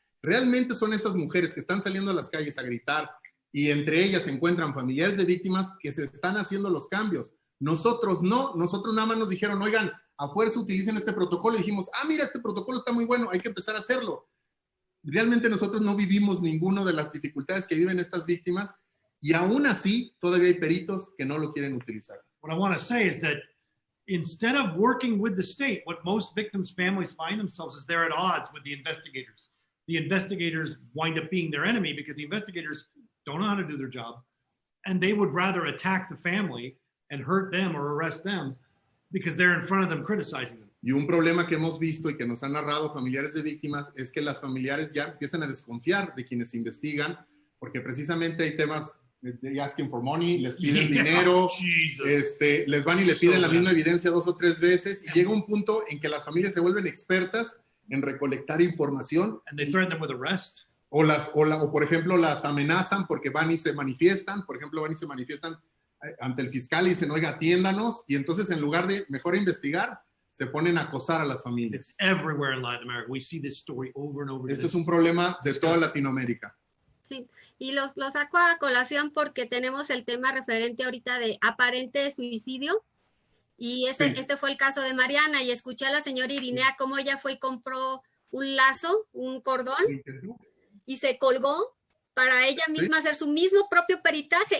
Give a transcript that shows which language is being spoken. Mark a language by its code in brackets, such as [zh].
[es] Realmente son esas mujeres que están saliendo a las calles a gritar y entre ellas se encuentran familiares de víctimas que se están haciendo los cambios. Nosotros no, nosotros nada más nos dijeron, oigan, a fuerza utilicen este protocolo y dijimos, mira, este protocolo está muy bueno, hay que empezar a hacerlo. Realmente nosotros no vivimos ninguna de las dificultades que viven estas víctimas y aún así todavía hay peritos que no lo quieren utilizar. [en] What I want to say is that instead of working with the state, what most victims' families find themselves is they're at odds with the investigators. The investigators wind up being their enemy because the investigators don't know how to do their job, and they would rather attack the family and hurt them or arrest them because they're in front of them criticizing them. [es] Y un problema que hemos visto y que nos han narrado familiares de víctimas es que las familiares ya empiezan a desconfiar de quienes investigan, porque precisamente hay temas de [en] asking for money, [es] les piden dinero, les van y le piden la misma evidencia 2 o 3 veces, y llega un punto en que las familias se vuelven expertas en recolectar información. [en] And they threaten them with arrest. [es] O por ejemplo, las amenazan porque van y se manifiestan. Por ejemplo, van y se manifiestan ante el fiscal y dicen, oiga, atiéndanos. Y entonces, en lugar de mejor investigar, se ponen a acosar a las familias. [en] It's everywhere in Latin America. We see this story over and over. [es] Este es un problema de toda Latinoamérica. Sí, y lo saco a colación porque tenemos el tema referente ahorita de aparente suicidio. Y este fue el caso de Mariana. Y escuché a la señora Irinea cómo ella fue y compró un lazo, un cordón, y se colgó para ella misma hacer su mismo propio peritaje.